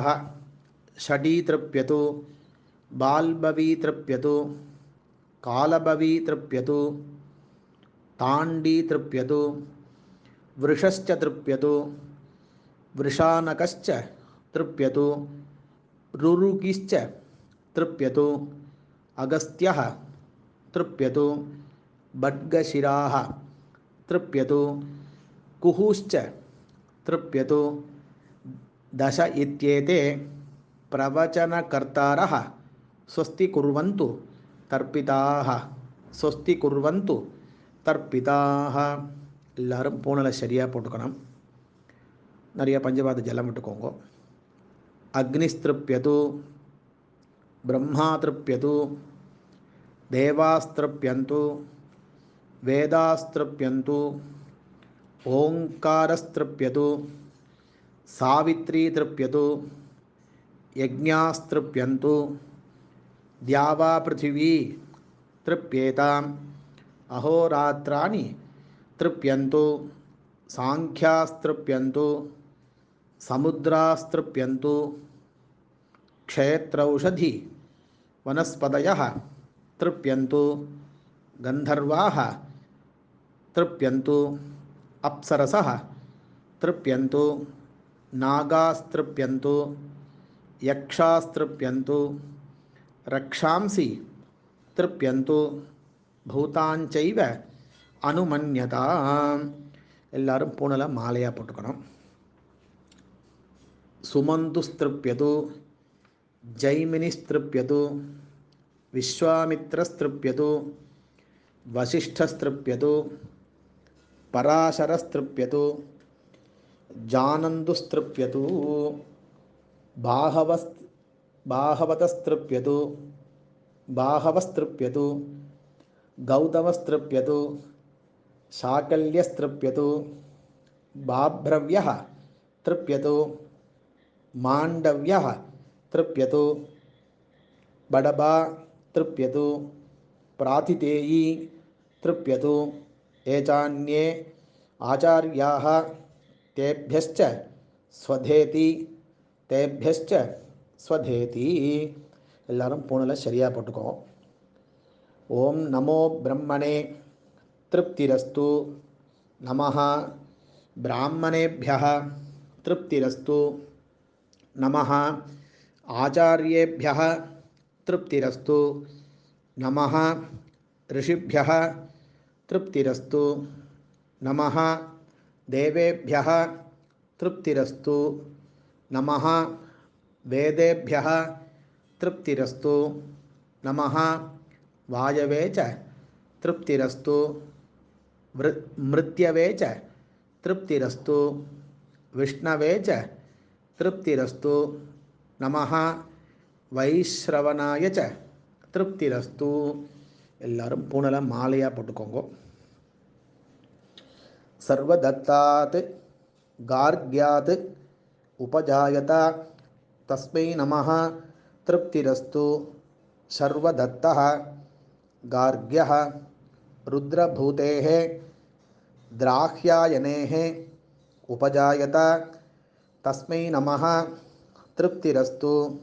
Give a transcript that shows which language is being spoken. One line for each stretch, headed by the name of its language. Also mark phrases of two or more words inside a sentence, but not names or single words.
Sanskrit: षडी तृप्यतु, बाल्बवी तृप्यतु, कालबवी तृप्यतु, ताण्डी तृप्यतु, वृषश्च तृप्यतु, वृषानकश्च तृप्यतु, रुरुकिश्च तृप्यतु, अगस्त्यः तृप्यतु, बड्गशिराः तृप्यतु, कुहुश्च तृप्यतु। दश इत्येते प्रवचनकर्तारः स्वस्ति कुर्वन्तु तर्पिताः, स्वस्ति कुर्वन्तु தர்ப்பிதாக.
Tamil: எல்லாரும் பூனலை சரியாக போட்டுக்கணும். நிறைய பஞ்சபாத ஜலம் விட்டுக்கோங்க.
Sanskrit: अग्निस्तृप्यतु, ब्रह्मा तृप्यतु, देवास्तृप्यन्तु, वेदास्तृप्यन्तु, ओंकारस्तृप्यतु, सावित्री तृप्यतु, यज्ञास्तृप्यन्तु, द्यावा पृथिवी तृप्येताम्, अहोरात्राणि तृप्यन्तु, सांख्यास्तृप्यन्तु, समुद्रास्तृप्यन्तु, क्षेत्रौषधि वनस्पतयः तृप्यन्तु, गन्धर्वाः तृप्यन्तु, अप्सरसः तृप्यन्तु, नागास्तृप्यन्तु, यक्षास्तृप्यन्तु, रक्षांसि तृप्यन्तु, भूतांचैव अनुमन्यताम्.
Tamil: எல்லாரும் பூனலை மாலையாக போட்டுக்கணும்.
Sanskrit: सुमन्तुस्तृप्यतु, जैमिनिस्तृप्यतु, विश्वामित्रस्तृप्यतु, वसिष्ठस्तृप्यतु, पराशरस्तृप्यतु, जानन्तुस्तृप्यतु, बाहवतस्त्रुप्यतु, बाहवस्त्रुप्यतु, गौतमस्त्रुप्यतु, शाकल्यस्त्रुप्यतु, बाभ्रव्यः तृप्यतु, माण्डव्यः तृप्यतु, बडबा तृप्यतु, प्रातितेयी तृप्यतु। एचान्ये आचार्याः तेभ्यश्च स्वधेति, तेभ्यश्च स्वधेति.
Tamil: எல்லாரும் பூனலை சரியாக போட்டுக்கோ.
Sanskrit: ॐ नमो ब्रह्मणे तृप्तिरस्तु, नमः ब्राह्मणेभ्यः तृप्तिरस्तु, नमः आचार्येभ्यः तृप्तिरस्तु, नमः ऋषिभ्यः तृप्तिरस्तु, नमः देवेभ्यः तृप्तिरस्तु, நமஹ वेदेभ्यः तृप्तिरस्तु, नमः वायवे च तृप्तिरस्तु, मृत्यवे च तृप्तिरस्तु, विष्णवे च तृप्तिरस्तु, नमः वैश्रवणाय च तृप्तिरस्तु.
Tamil: எல்லாரும் பூனலை மாலையாக போட்டுக்கோங்க.
Sanskrit: सर्वदत्तात् गार्ग्यात् उपजायता तस्मै नमः तृप्तिरस्तु. सर्वदत्तः गार्ग्यः रुद्रभूतेः द्राह्यायनेः उपजायत तस्मै नमः तृप्तिरस्तु.